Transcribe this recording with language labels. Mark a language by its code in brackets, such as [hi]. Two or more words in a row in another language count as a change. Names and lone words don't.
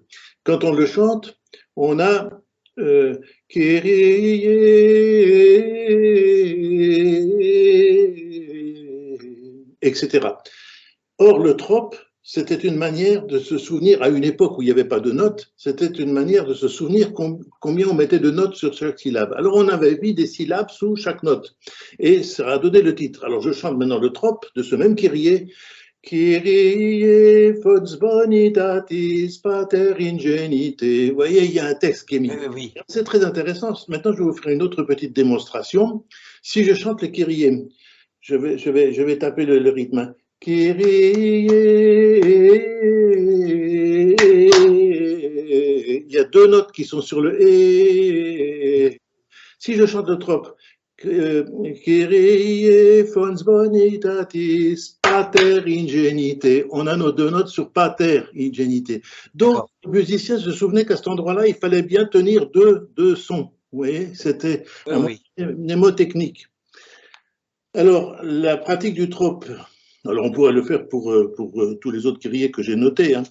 [fr] Quand on le chante, on a Kyrie, etc. Or, le trope, c'était une manière de se souvenir, à une époque où il n'y avait pas de notes, c'était une manière de se souvenir combien on mettait de notes sur chaque syllabe. Alors, on avait mis des syllabes sous chaque note, et ça a donné le titre. Alors, je chante maintenant le trope de ce même Kyrie. [la] Kyrie fons bonitatis pater ingenite. [fr] Vous voyez, il y a un texte qui est mis. Oui. C'est très intéressant. Maintenant, je vais vous faire une autre petite démonstration. Si je chante le Kyrie, je vais taper le rythme. Kyrie. Il y a deux notes qui sont sur le et. Si je chante le trope, [la] Kyrie fons bonitatis pater ingenite. [fr] On a nos deux notes sur [la] pater ingenite. [fr] Donc, le musicien se souvenait qu'à cet endroit-là, il fallait bien tenir deux sons. Vous voyez, c'était un mnémotechnique. Alors, la pratique du trope, alors on pourrait le faire pour tous les autres kyriés que j'ai notés, hein.